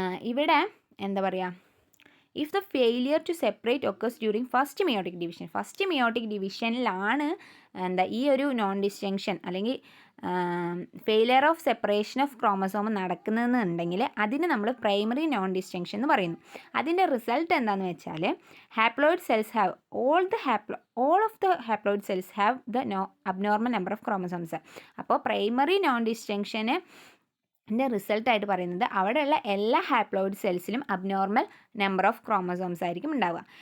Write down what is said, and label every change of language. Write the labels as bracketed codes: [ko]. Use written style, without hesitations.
[ml] ഇവിടെ എന്താ പറയുക, [en] if the failure to separate occurs during first meiotic [ml] ഡിവിഷനിലാണ് ഈ ഒരു നോൺ ഡിസ്റ്റിങ്ഷൻ അല്ലെങ്കിൽ failure of separation of chromosome നടക്കുന്നതെന്നുണ്ടെങ്കിൽ അതിന് നമ്മൾ പ്രൈമറി നോൺ ഡിസ്റ്റിങ്ഷൻ എന്ന് പറയുന്നു. അതിൻ്റെ റിസൾട്ട് എന്താണെന്ന് വെച്ചാൽ [en] Haploid cells have all of the haploid cells have the abnormal number of chromosomes. [ml] അപ്പോൾ പ്രൈമറി നോൺ ഡിസ്റ്റിങ്ഷന് റിസൾട്ടായിട്ട് പറയുന്നത് അവിടെയുള്ള എല്ലാ haploid സെൽസിലും abnormal number of chromosomes ആയിരിക്കും ഉണ്ടാവുക.